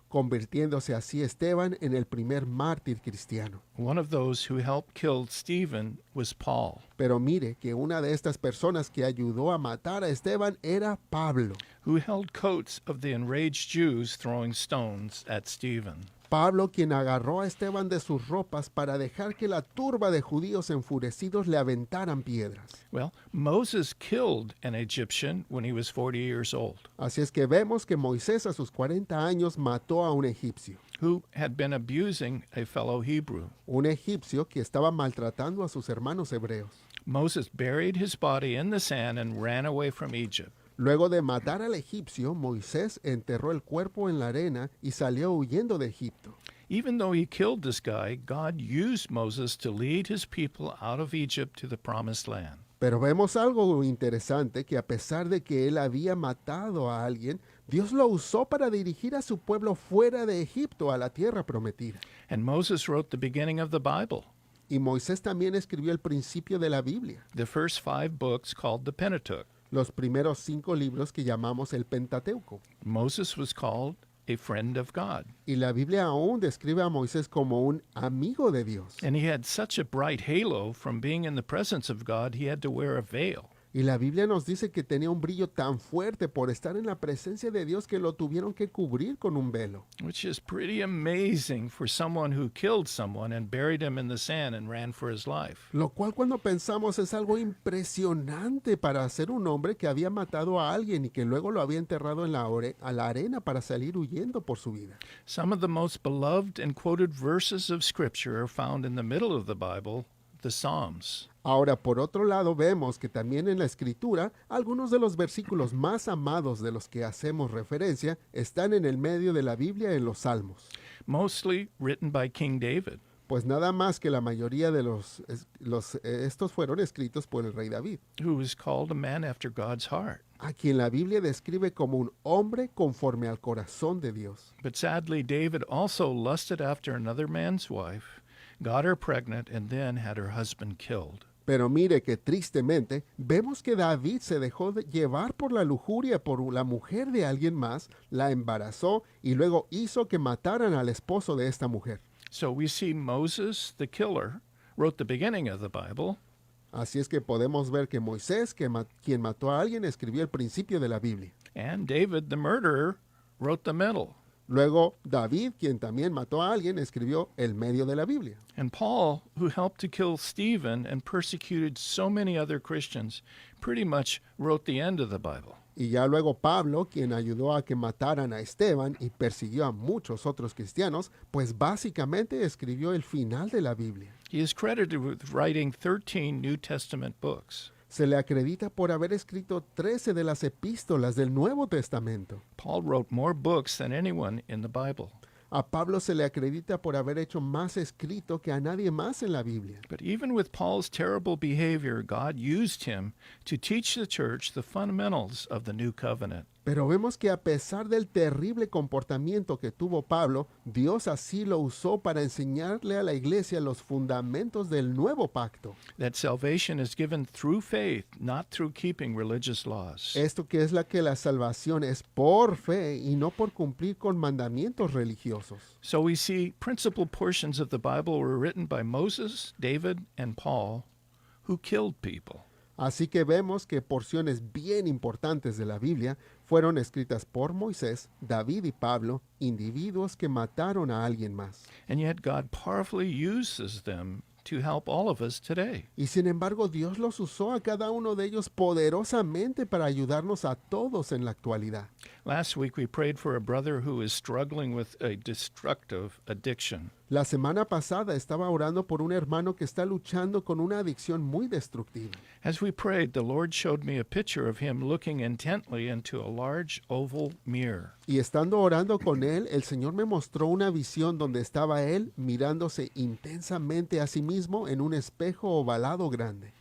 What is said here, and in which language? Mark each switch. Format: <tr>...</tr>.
<es>convirtiéndose así Esteban en el primer mártir cristiano.</es> <en>one of those who helped kill Stephen was Paul,</en> <es>Pero mire que una de estas personas que ayudó a matar a Esteban era Pablo.</es> <en>who held coats of the enraged Jews throwing stones at Stephen.</en> <es>Pablo, quien agarró a Esteban de sus ropas para dejar que la turba de judíos enfurecidos le aventaran piedras.</es> <en>Well, Moses killed an Egyptian when he was 40 years old,</en> <es>Así es que vemos que Moisés a sus 40 años mató a un egipcio.</es> <en>who had been abusing a fellow Hebrew.</en> <es>Un egipcio que estaba maltratando a sus hermanos hebreos.</es> <en>Moses buried his body in the sand and ran away from Egypt.</en> <es>Luego de matar al egipcio, Moisés enterró el cuerpo en la arena y salió huyendo de Egipto.</es> <en>Even though he killed this guy, God used Moses to lead his people out of Egypt to the promised land.</en> <es>Pero vemos algo interesante, que a pesar de que él había matado a alguien, Dios lo usó para dirigir a su pueblo fuera de Egipto a la tierra prometida.</es> <en>And Moses wrote the beginning of the Bible,</en> <es>Y Moisés también escribió el principio de la Biblia,</es> <en>the first 5 books called the Pentateuch.</en> <es>los primeros 5 libros que llamamos el Pentateuco.</es> <en>Moses was called a friend of God,</en> <es>Y la Biblia aún describe a Moisés como un amigo de Dios.</es> <en>and he had such a bright halo from being in the presence of God, he had to wear a veil.</en> <es>Y la Biblia nos dice que tenía un brillo tan fuerte por estar en la presencia de Dios que lo tuvieron que cubrir con un velo.</es> <en>which is pretty amazing for someone who killed someone and buried him in the sand and ran for his life.</en> <es>Lo cual cuando pensamos es algo impresionante para ser un hombre que había matado a alguien y que luego lo había enterrado en a la arena para salir huyendo por su vida.</es> <en>Some of the most beloved and quoted verses of Scripture are found in the middle of the Bible, the Psalms.</en> <es>Ahora, por otro lado, vemos que también en la Escritura, algunos de los versículos más amados de los que hacemos referencia están en el medio de la Biblia en los Salmos.</es> <en>Mostly written by King David.</en> <es>Pues nada más que la mayoría de estos fueron escritos por el rey David,</es> <en>Who was called a man after God's heart.</en> <es>a quien la Biblia describe como un hombre conforme al corazón de Dios.</es> <en>But sadly, David also lusted after another man's wife, got her pregnant, and then had her husband killed.</en> <es>Pero mire que tristemente vemos que David se dejó llevar por la lujuria por la mujer de alguien más, la embarazó y luego hizo que mataran al esposo de esta mujer.</es> <en>So we see Moses, the killer, wrote the beginning of the Bible,</en> <es>Así es que podemos ver que Moisés, quien mató a alguien, escribió el principio de la Biblia.</es> <en>and David, the murderer, wrote the middle.</en> <es>Luego David, quien también mató a alguien, escribió el medio de la Biblia.</es> <en>And Paul, who helped to kill Stephen and persecuted so many other Christians, pretty much wrote the end of the Bible.</en> <es>Y ya luego Pablo, quien ayudó a que mataran a Esteban y persiguió a muchos otros cristianos, pues básicamente escribió el final de la Biblia.</es> <en>He is credited with writing 13 New Testament books.</en> <es>Se le acredita por haber escrito 13 de las epístolas del Nuevo Testamento.</es> <en>Paul wrote more books than anyone in the Bible.</en> <es>A Pablo se le acredita por haber hecho más escrito que a nadie más en la Biblia.</es> <en>But even with Paul's terrible behavior, God used him to teach the church the fundamentals of the new covenant.</en> <es>Pero vemos que a pesar del terrible comportamiento que tuvo Pablo, Dios así lo usó para enseñarle a la iglesia los fundamentos del nuevo pacto.</es> <en>That salvation is given through faith, not through keeping religious laws.</en> <es>Esto que es la salvación es por fe y no por cumplir con mandamientos religiosos.</es> <en>So we see principal portions of the Bible were written by Moses, David, and Paul, who killed people.</en> <es>Así que vemos que porciones bien importantes de la Biblia fueron escritas por Moisés, David y Pablo, individuos que mataron a alguien más.</es> <en>And yet God powerfully uses them to help all of us today.</en> <es>Y sin embargo, Dios los usó a cada uno de ellos poderosamente para ayudarnos a todos en la actualidad.</es> <en>Last week we prayed for a brother who is struggling with a destructive addiction.</en> <es>La semana pasada estaba orando por un hermano que está luchando con una adicción muy destructiva.</es> <en>As we prayed, the Lord showed me a picture of him looking intently into a large oval mirror.</en> <es>Y estando orando con él, el Señor me mostró una visión donde estaba él mirándose intensamente a sí mismo en un espejo ovalado grande.</es>